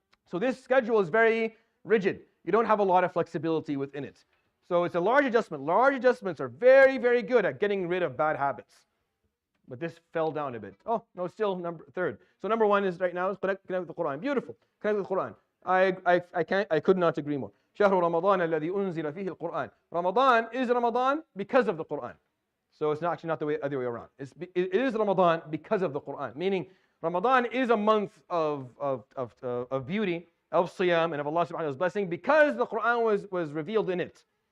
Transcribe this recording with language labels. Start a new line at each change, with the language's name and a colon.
English: So this schedule is very rigid. You don't have a lot of flexibility within it. So it's a large adjustment. Large adjustments are very, very good at getting rid of bad habits. But this fell down a bit. Oh, no, still third. So number one is right now is connect with the Quran. Beautiful. Connect with the Quran. I could not agree more.
Arabic: شهر رمضان الذي أنزل فيه القرآن.
English: Ramadan is Ramadan because of the Quran. So it's actually not the other way around. It is Ramadan because of the Quran. Meaning Ramadan is a month of beauty, of siyam, and of Allah subhanahu wa ta'ala's blessing because the Quran was revealed in it.